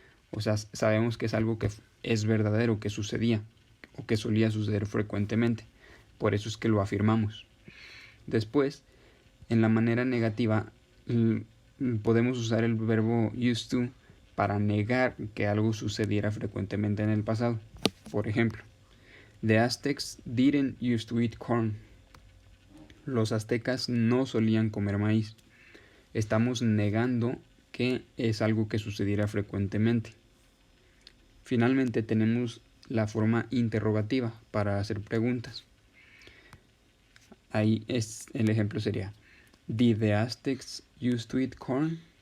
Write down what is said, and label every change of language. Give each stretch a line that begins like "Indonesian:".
Spanish: O sea, sabemos que es algo que es verdadero, que sucedía o que solía suceder frecuentemente. Por eso es que lo afirmamos. Después, en la manera negativa, podemos usar el verbo used to para negar que algo sucediera frecuentemente en el pasado. Por ejemplo,
English: The Aztecs didn't used to eat corn.
Spanish: Los aztecas no solían comer maíz. Estamos negando que es algo que sucediera frecuentemente. Finalmente tenemos la forma interrogativa para hacer preguntas. Ahí el ejemplo sería:
English: Did the Aztecs used to eat corn?